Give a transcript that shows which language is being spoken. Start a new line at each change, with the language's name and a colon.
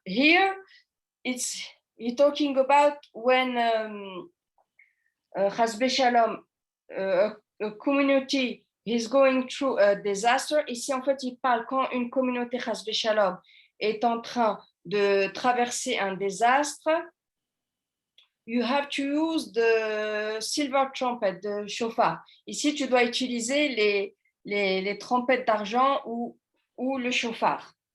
English: Here, it's talking about when Chas v'shalom, a community is going through a disaster.
French: Ici, en fait, il parle quand une communauté Chas v'shalom est en train de traverser un désastre.
English: You have to use the silver trumpet, the shofar.
French: Ici, tu dois utiliser les trompettes d'argent ou le shofar.